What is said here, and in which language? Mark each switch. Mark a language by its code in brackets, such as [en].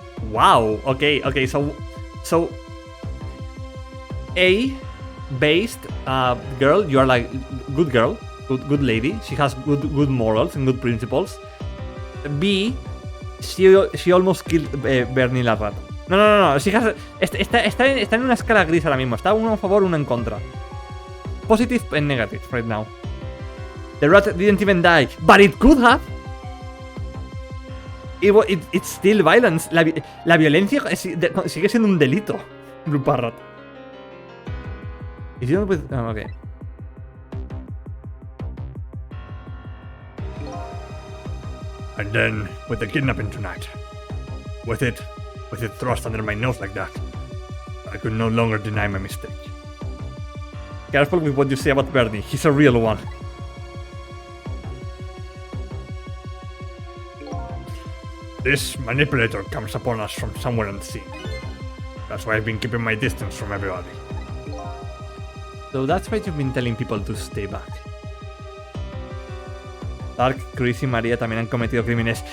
[en] Wow, okay, so A-based girl, you are like good girl, good lady. She has good morals and good principles. B, she almost killed Bernie la rata. No. She has, [es] está en una escala gris ahora mismo. Está uno a favor, uno en contra. [en] Positive and negative right now. The rat didn't even die, but it could have. It's still violence. [es] La violencia sigue siendo un delito. [en] Blue Parrot. Is it with... Oh, okay. And then, with the kidnapping tonight, with it thrust under my nose like that, I could no longer deny my mistake. Careful with what you say about Bernie. He's a real one. This manipulator comes upon us from somewhere unseen. That's why I've been keeping my distance from everybody. So that's why you've been telling people to stay back. [es] Dark, Chris y María también han cometido crímenes.